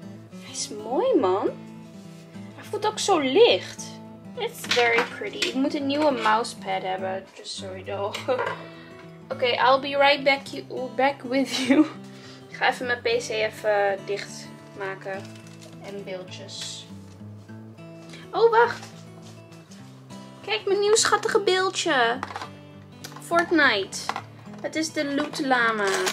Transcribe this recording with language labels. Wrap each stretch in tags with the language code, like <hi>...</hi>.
<nl>Hij is mooi, man. Hij voelt ook zo licht.</nl> <en>It's very pretty.</en> <nl>Ik moet een nieuwe mousepad hebben.</nl> <en>Just so you know. Oké, I'll be right back with you.</en> <nl>Ik ga even mijn PC even dicht maken. En beeldjes. Oh, wacht. Kijk, mijn nieuw schattige beeldje. Fortnite. Het is de Loot Lama.</nl>